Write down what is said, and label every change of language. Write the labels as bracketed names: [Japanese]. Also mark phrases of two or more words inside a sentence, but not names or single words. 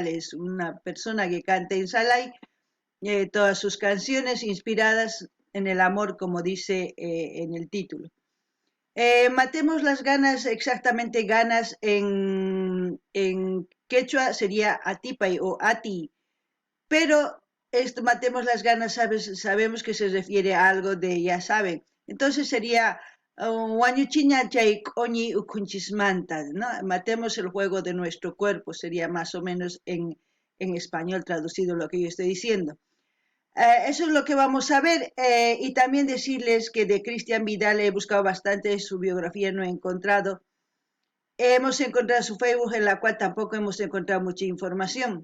[Spanish] Es una persona que canta en Salay, todas sus canciones inspiradas en el amor, como dice en el título. Matemos las ganas, exactamente ganas en quechua sería atipay o ati, pero esto matemos las ganas sabemos que se refiere a algo de ya saben, entonces sería [Quechua] Wañuchiña chay q'uñi ukunchismanta, [Spanish] ¿no? Matemos el juego de nuestro cuerpo, sería más o menos en español traducido lo que yo estoy diciendo. Eso es lo que vamos a ver y también decirles que de Cristian Vidal he buscado bastante su biografía, no he encontrado. Hemos encontrado su Facebook, en la cual tampoco hemos encontrado mucha información.